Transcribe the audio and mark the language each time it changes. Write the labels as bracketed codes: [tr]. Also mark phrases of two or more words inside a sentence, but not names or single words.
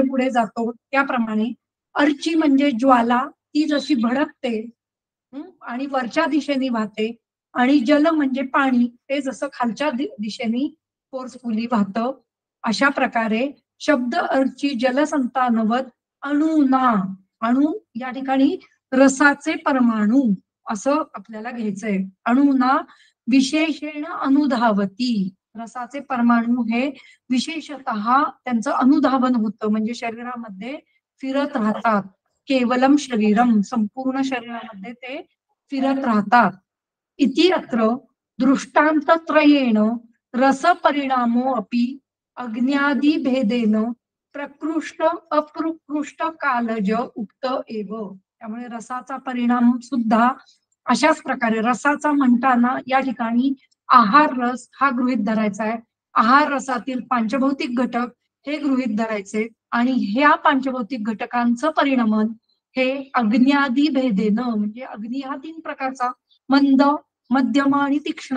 [mr] पुढे जातो, त्याप्रमाणे अर्ची म्हणजे ज्वाला, ती जशी भडकते आणि वरच्या दिशेने वाहते, आणि जल म्हणजे पाणी, ते जसं खालच्या दिशेने फोर्सफुली वाहतं, अशा प्रकारे शब्द [sa] अर्ची जलसंतानवत अणुना, [mr] अणु या ठिकाणी रसाचे परमाणू असं आपल्याला घ्यायचंय. [sa] अणुना विशेषेण अनुधावती, [mr] रसाचे परमाणू हे विशेषतः त्यांचं अनुधावन होतं, म्हणजे शरीरामध्ये फिरत राहतात. [sa] केवलम शरीरम, [mr] संपूर्ण शरीरामध्ये ते फिरत राहतात. [sa] इति अत्र दृष्टांतत्रयेण रस परिणामो अपि अग्न्यादि भेदेन प्रकृष्ट अप्रकृष्ट कालज उक्त एव. [mr] त्यामुळे रसाचा परिणाम सुद्धा अशाच प्रकारे, रसाचा म्हणताना या ठिकाणी आहार रस हा गृहीत धरायचा आहे. आहार रसातील पंचभौतिक घटक हे गृहीत धरायचे आणि ह्या पंचभौतिक घटकांचं परिणमन हे [sa] अग्न्यादि भेदेनं, [mr] म्हणजे अग्नी हा 3 प्रकारचा, मंद, मध्यम आणि तीक्ष्ण.